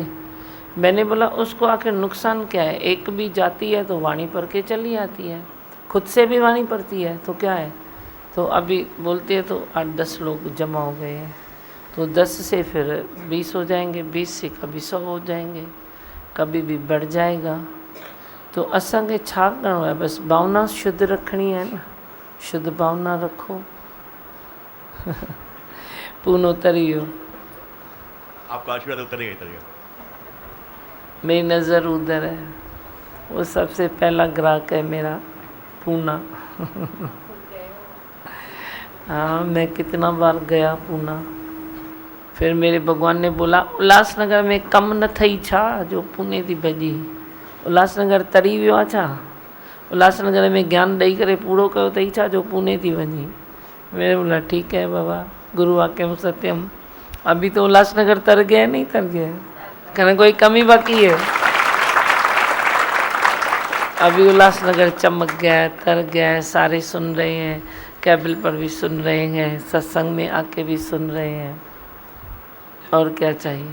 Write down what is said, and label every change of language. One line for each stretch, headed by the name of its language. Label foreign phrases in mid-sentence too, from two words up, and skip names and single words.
Hindi: मैंने बोला उसको आखिर नुकसान क्या है, एक भी जाती है तो वाणी पढ़ के चली आती है, खुद से भी वाणी पढ़ती है, तो क्या है। तो अभी बोलते हैं तो 8-10 लोग जमा हो गए हैं, तो 10 से फिर 20 हो जाएंगे, 20 से कभी 100 हो जाएंगे, कभी भी बढ़ जाएगा।
Sindhi: तो असांखे छा करिणो आहे,
Hindi: बस भावना शुद्ध रखनी है ना, शुद्ध भावना रखो।
Sindhi: पूनो तरियो,
Hindi: आपका आशीर्वाद उतरेगा। मेरी नज़र उधर है, वो सबसे पहला ग्राहक है मेरा, पूना। हाँ, मैं कितना बार गया पूना। फिर मेरे भगवान ने बोला
Sindhi: उल्लासनगर में कम न थई छा जो पुणे थी भॼी। उल्लासनगर तरी वियो आहे छा, उल्लासनगर में ज्ञान ॾेई करे पूरो कयो अथई छा जो पुणे थी वञी।
Hindi: मैंने बोला ठीक है बाबा,
Sanskrit: गुरु वाक्यम सत्यम।
Hindi: अभी तो उल्लासनगर तर गया, नहीं तर गया, कहना कोई कमी बाकी है। अभी उल्लासनगर चमक गया है, तर गया है, सारे सुन रहे हैं, केबल पर भी सुन रहे हैं, सत्संग में आके भी सुन रहे हैं, और क्या चाहिए।